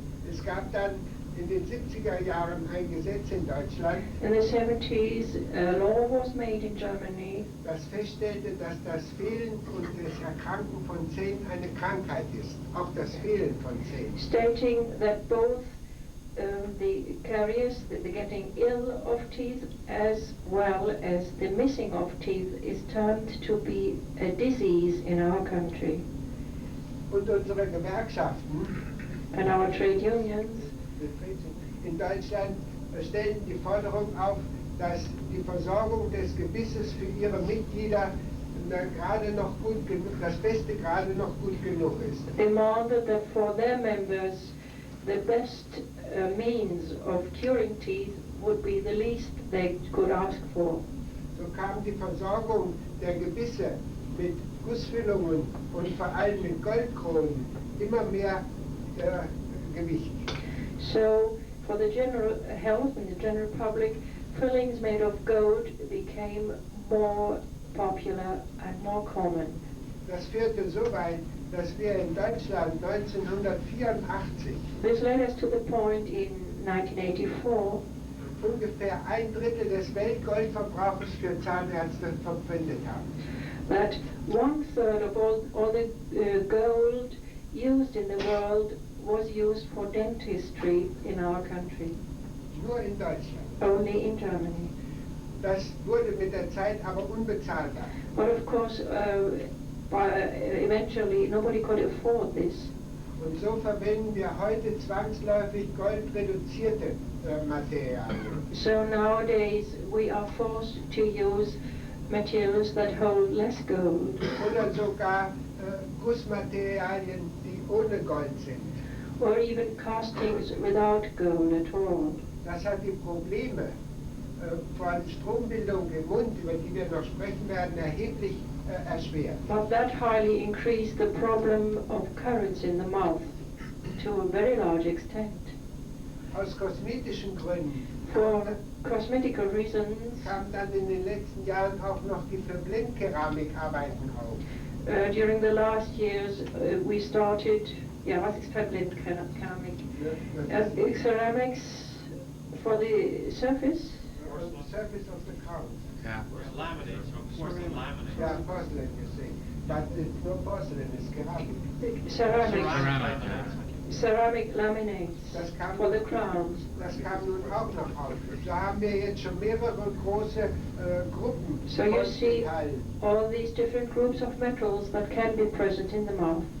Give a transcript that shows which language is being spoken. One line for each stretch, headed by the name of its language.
German: Es gab dann in den 70er Jahren ein Gesetz in Deutschland,
English: In the 70s, a law was made in Germany
German: das feststellte, dass das Fehlen und das Erkranken von Zähnen eine Krankheit ist. Auch das Fehlen von Zähnen.
English: stating that both the carriers, the getting ill of teeth, as well as the missing of teeth, is termed to be a disease in our country.
German: Und unsere Gewerkschaften
English: And our trade unions
German: in Deutschland stellen die Forderung auf, dass die Versorgung des Gebisses für ihre Mitglieder gerade noch gut genug, das Beste gerade noch gut genug ist.
English: demanded that for their members the best means of curing teeth would be the least they could ask for.
German: So kam die Versorgung der Gebisse mit Gussfüllungen und vor allem mit Goldkronen immer mehr Gewicht.
English: So for the general health and the general public, fillings made of gold became more popular and more common.
German: Das führte so weit, dass wir in Deutschland 1984
English: This led us to the point in 1984
German: ungefähr 1/3 des Weltgoldverbrauchs für Zahnärzte verwendet haben.
English: that 1/3 of all the gold used in the world was used for dentistry in our country,
German: Nur in Deutschland.
English: only in Germany.
German: Das wurde mit der Zeit aber unbezahlbar.
English: But of course, eventually nobody could afford this.
German: Und so verwenden wir heute zwangsläufig goldreduzierte Materialien.
English: So nowadays we are forced to use materials that hold less gold,
German: Oder sogar Gussmaterialien, die ohne Gold sind.
English: or even castings without gold at all.
German: Das hat die Probleme von Strombildung im Mund, über die wir noch sprechen werden, erheblich erschwert.
English: But that highly increased the problem of currents in the mouth to a very large extent.
German: Aus kosmetischen Gründen
English: For cosmetical reasons,
German: kamen dann in den letzten Jahren auch noch die Verblendkeramikarbeiten auf.
English: during the last years we started,
German: was ist Verblendkeramik?
English: Ceramics for the surface. The surface of the crown. Yeah. Laminate, porcelain laminate. Yeah, porcelain, you see. But it's no porcelain, it's ceramic. Ceramic laminates
German: Das kam,
English: for the crowns.
German: das kam nun auch noch auf. So haben wir jetzt schon mehrere große Gruppen
English: So you
German: von
English: see
German: Metallen.
English: all these different groups of metals that can be present in the mouth.